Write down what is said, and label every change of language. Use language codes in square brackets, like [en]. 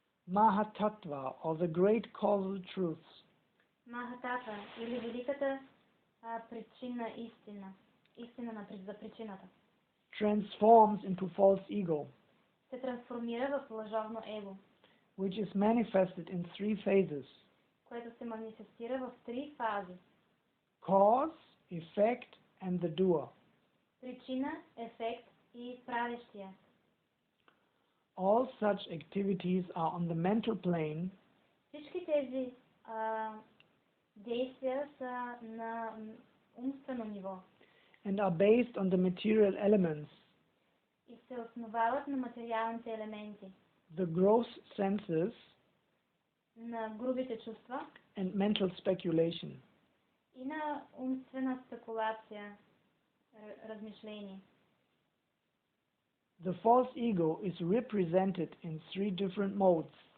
[en] Mahatattva, or the great causal truths, [bg] Махатата или великата причина истина, истина за причината, [en] transforms into false ego, [bg] се трансформира в лъжовно его, [en] which is manifested in three phases: [bg] което се манифестира в три фази: [en] cause, effect, and the doer. [bg] Причина, ефект и правещия. [en] All such activities are on the mental plane [bg] Всички тези действия са на умствено ниво [en] and are based on the material elements, [bg] и се основават на материалните елементи, [en] the gross senses, [bg] на грубите чувства [en] and mental speculation. [bg] и на умствена спекулация, размишление. [en] The false ego is represented in three different modes: